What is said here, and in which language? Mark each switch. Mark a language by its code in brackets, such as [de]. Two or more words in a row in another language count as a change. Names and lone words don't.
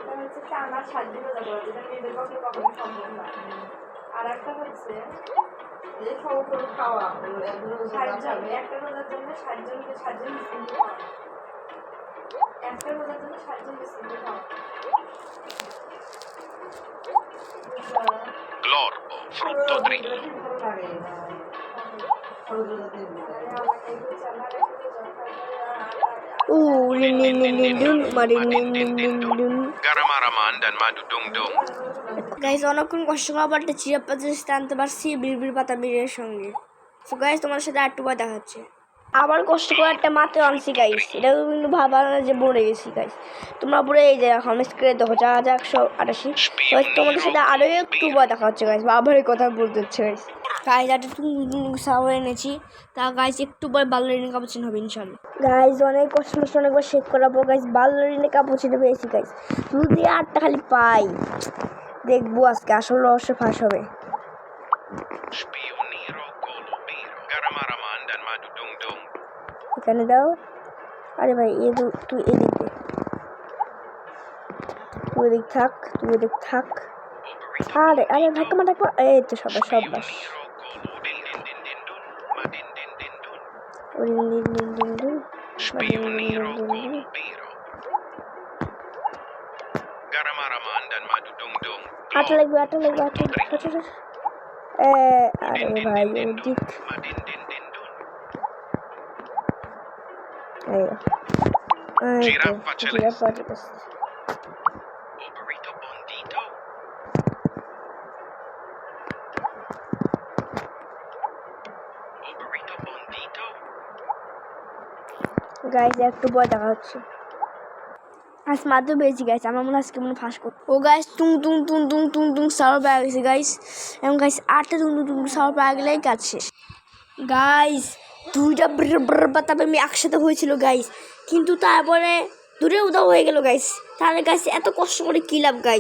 [bn] আর একটা হচ্ছে যে সমস্ত খাওয়া একটা রোজার জন্য 60জনকে 60জন মিসকিন খাওয়া একটা রোজার জন্য 60জন মিসকিন খাওয়া Glorbo. Frutto drillo. লিন লিন লিন লিন দুন মারি লিন লিন লিন দুন Garamaraman dan madu dung dung. গাইস অনেকক্ষণ কষ্ট করার পর একটা চিরাপ্পা জিনিস আনতে পারছি বিড়বিড় পাতা বিড়ের সঙ্গে সো গাইস তোমার সাথে একটু পর দেখা হচ্ছে আবার কষ্ট করে একটা মাত্র আনছি গাইস এটা কিন্তু ভাবা না যে পড়ে গেছি গাইস তোমরা পড়ে এই যে এখন স্ক্রিনে দেখো 4188 গাইস তোমাদের সাথে আরো একটু পর দেখা হচ্ছে গাইস আবার এই কথা বলতে হচ্ছে গাইস গাইস একটা সাওয়া এনেছি তা গাইস একটু পর বাল্যরিনা কাপুচিন হবে [ar] إن شاء الله [bn] গাইস অনেক কষ্ট করে অনেকবার শেক করাবো গাইস বাল্যরিনা কাপুচিন পেয়েছি গাইস যদি 8টা খালি পাই দেখবো আজকে আসল রহস্য ফাঁস হবে Spioniro golubiro. Garamaraman dan madu dung dung. এখানে দাও আরে ভাই তুই এদিক দে তুই এদিক থাক আরে আরে ধাক্কা এই তো সবাই Spioniro golu. Din din din din dun. Madin din din dun. Spioniro golubiro. Garamaraman dan madu dung dung. আটা লাগবে আরে ভাই ওদিক Madin din din dun. Giraffa জিরাফা Oberito bondito. Oberito bondito. গাইস একটু পর দেখা হচ্ছে আজ মাত্র পেয়েছি গাইস আমার মনে আজকে মনে ফাঁস কর ও গাইস তুং সাউন্ড পাওয়া গেছে গাইস এবং গাইস 8টা তুং সাউন্ড পাওয়া গেলেই কাজ শেষ গাইস দুইটা ব্র বাতাবে আমি একসাথে হয়েছিল গাইস কিন্তু তারপরে দূরে উদাও হয়ে গেল গাইস তাহলে গাইস এত কষ্ট করে কি লাভ গাইস